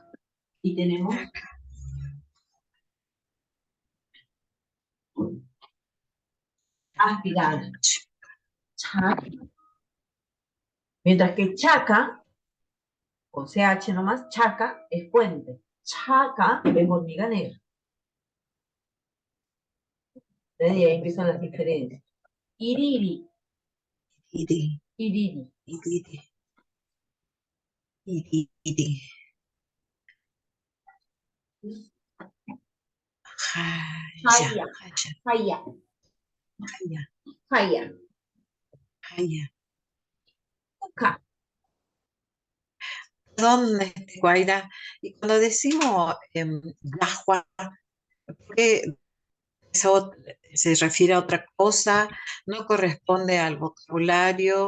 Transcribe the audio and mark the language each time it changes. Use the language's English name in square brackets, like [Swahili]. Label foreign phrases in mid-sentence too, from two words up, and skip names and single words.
[Spanish] Y tenemos aspirada. Chaca. Mientras que chaca, con CH nomás, chaca es puente. Chaca es hormiga negra. Y ahí empiezan las diferencias. Iriri, Iri. iriri. Iri. Iri. Jaya. Jaya, Jaya. jaya, Jaya. jaya. Jaya. Cuca. Perdón, Guaira, y cuando decimos Yahua, ¿por qué eso se refiere a otra cosa? ¿No corresponde al vocabulario?